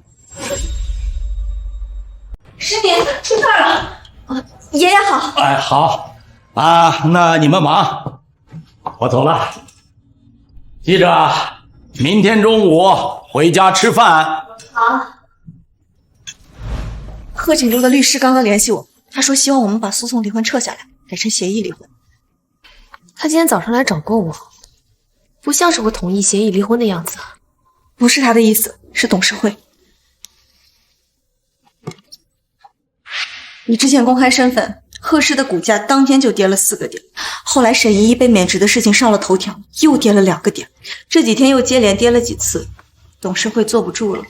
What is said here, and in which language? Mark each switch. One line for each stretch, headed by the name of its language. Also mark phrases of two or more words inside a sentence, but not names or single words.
Chinese: 師弟出事了！爺爺好。好那你們忙，我走了。記着，明天中午回家吃飯。好。賀锦州的律師剛剛聯繫我，他說希望我們把訴訟離婚撤下來，改成協議離婚。他今天早上來找過我，不像是會同意協議離婚的樣子。不是他的意思，是董事會。你之前公開身份，賀氏的股價當天就跌了4個點，後來沈依依被免職的事情上了頭條，又跌了2個點，這幾天又接連跌了幾次，董事會坐不住了。